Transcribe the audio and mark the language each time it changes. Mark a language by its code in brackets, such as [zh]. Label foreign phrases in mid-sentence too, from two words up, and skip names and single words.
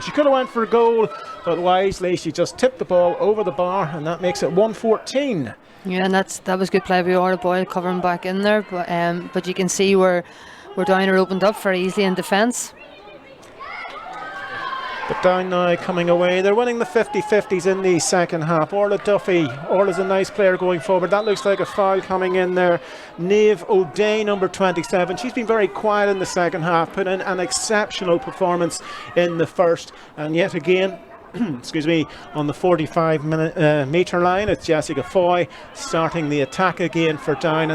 [en] She could have went for a goal, but wisely she just tipped the ball over the bar, and that makes it 114. Yeah, and that was good play by Orla Boyle covering back in there, but you can see where Down are opened up very easily in defence. But Down now coming away. They're winning the 50-50s in the second half. Orla Duffy. Orla's a nice player going forward. That looks like a foul coming in there. Niamh O'Day, number 27. She's been very quiet in the second half. Put in an exceptional performance in the first. And yet again, excuse me, on the 45-metre line, it's Jessica Foy starting the attack again for Down.